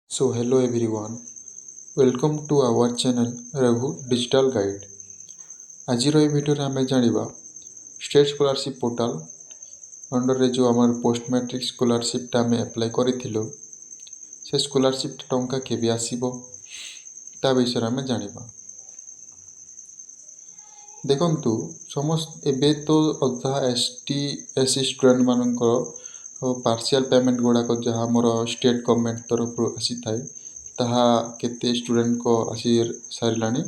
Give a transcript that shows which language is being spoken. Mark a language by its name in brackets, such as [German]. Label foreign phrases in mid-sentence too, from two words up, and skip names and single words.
[English] So hello everyone, welcome to our channel Raghu Digital Guide. [Odia] ଆଜିର ଏହି ଭିଡ଼ିଓରେ ଆମେ ଜାଣିବା [English] state scholarship portal [Odia] ଅଣ୍ଡରରେ ଯେଉଁ ଆମର [English] post matric [Odia] ସ୍କଲାରସିପ୍ଟା ଆମେ ଆପ୍ଲାଏ କରିଥିଲୁ ସେ ସ୍କଲାରସିପ୍ ଟଙ୍କା କେବେ ଆସିବ ତା ବିଷୟରେ ଆମେ ଜାଣିବା। ଦେଖନ୍ତୁ ଏବେ ତ ଅଧା ST/SC ଷ୍ଟୁଡେଣ୍ଟମାନଙ୍କର [English] partial payment [Odia] ଗୁଡ଼ାକ ଯାହା ଆମର [English] state government [Odia] ତରଫରୁ ଆସିଥାଏ ତାହା କେତେ ଷ୍ଟୁଡେଣ୍ଟଙ୍କ ଆସି ସାରିଲାଣି।